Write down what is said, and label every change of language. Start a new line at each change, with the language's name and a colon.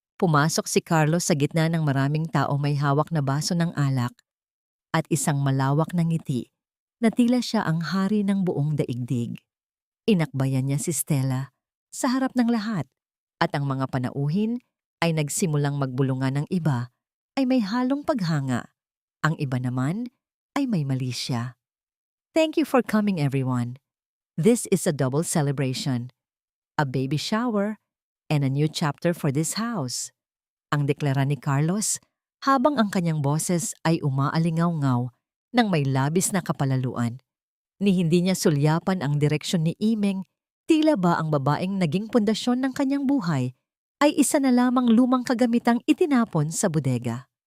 Filipino: Pumasok si Carlos sa gitna ng maraming tao, may hawak na baso ng alak at isang malawak na ngiti na tila siya ang hari ng buong daigdig. Inakbayan niya si Stella sa harap ng lahat at ang mga panauhin ay nagsimulang magbulungan. Ng iba ay may halong paghanga, ang iba naman ay may malisya.
English: Thank you for coming, everyone. This is a double celebration, a baby shower, and a new chapter for this house.
Filipino: Ang deklara ni Carlos habang ang kanyang boses ay umaalingaw-ngaw ng may labis na kapalaluan. Ni hindi niya sulyapan ang direksyon ni Imeng, tila ba ang babaeng naging pundasyon ng kanyang buhay ay isa na lamang lumang kagamitang itinapon sa bodega.